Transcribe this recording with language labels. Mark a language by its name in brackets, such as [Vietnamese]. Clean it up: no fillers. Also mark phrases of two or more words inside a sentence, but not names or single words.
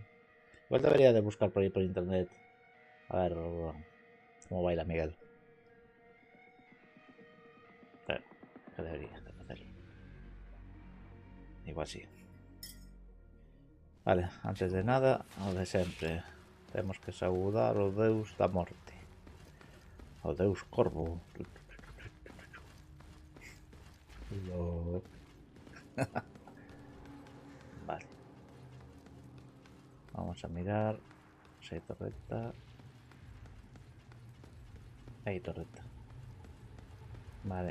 [Galician] Igual debería de buscar por aí por internet. A ver como baila Miguel. Claro, que debería de facer. Igual sí. Vale, antes de nada, o de sempre. Temos que saudar o deus da morte. O deus corvo. Lo... [Spanish] Vale. Vamos a mirar. Si hay torreta. Hay torreta. Vale.